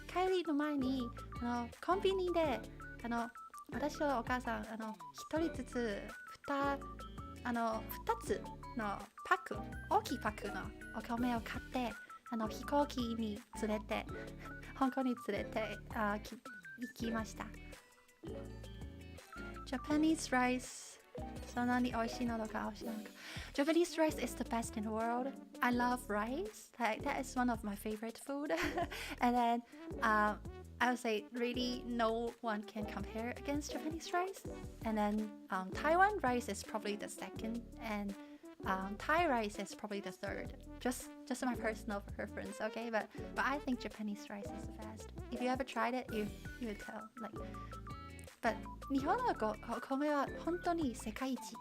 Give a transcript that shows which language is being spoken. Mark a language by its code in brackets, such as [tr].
[ja] りの前にコンビニで私とお母さん一人ずつ2つのパック大きいパックのお米を買って飛行機に連れて香港に連れて行きました。 [en] Japanese rice [ja] そんなに美味しいのか美味しいのか [en] Japanese rice is the best in the world. I love rice. That is one of my favorite food. And then I would say really no one can compare against Japanese rice. And then Taiwan rice is probably the second, and Thai rice is probably the third. Just my personal preference, okay? But I think Japanese rice is the best. If you ever tried it, you would tell. [ja] But 日本のお米は本当に世界一。